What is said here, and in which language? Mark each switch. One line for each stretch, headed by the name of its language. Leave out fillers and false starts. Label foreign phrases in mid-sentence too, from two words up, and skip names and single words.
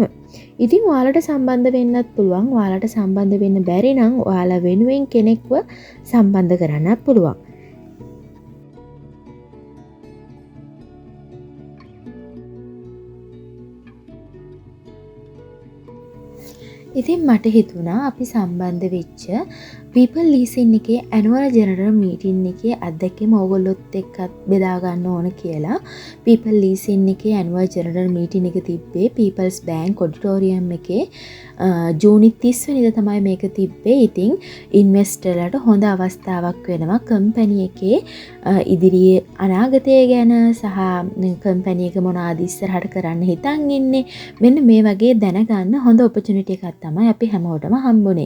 Sinhala: ඉතින් ඔයාලට සම්බන්ධ වෙන්නත් පුළුවන්. ඔයාලට සම්බන්ධ වෙන්න බැරි නම් ඔයාලා වෙනුවෙන් කෙනෙක්ව සම්බන්ධ කරන්නත් පුළුවන්. ඉතින් මට හිතුණා අපි සම්බන්ධ වෙච්ච people leasing එකේ
English: annual general meeting
Sinhala: එකේ අත්දැකීම ඕගොල්ලොත් එක්කත් බෙදා ගන්න ඕන කියලා. people leasing එකේ
English: annual general meeting
Sinhala: එක තිබ්බේ People's Bank auditorium එකේ ජූනි 30 වෙනිදා තමයි මේක තිබ්බේ. ඉතින් ඉන්වෙස්ටර්ලට හොඳ අවස්ථාවක් වෙනවා කම්පැනි එකේ ඉදිරියේ අනාගතය ගැන සහ කම්පැනි එක මොනවාද ඉස්සරහට කරන්න හිතන් ඉන්නේ, මෙන්න මේ වගේ දැනගන්න හොඳ ඔපචුනිටි එකක් තමයි අපි හැමෝටම හම්බුනේ.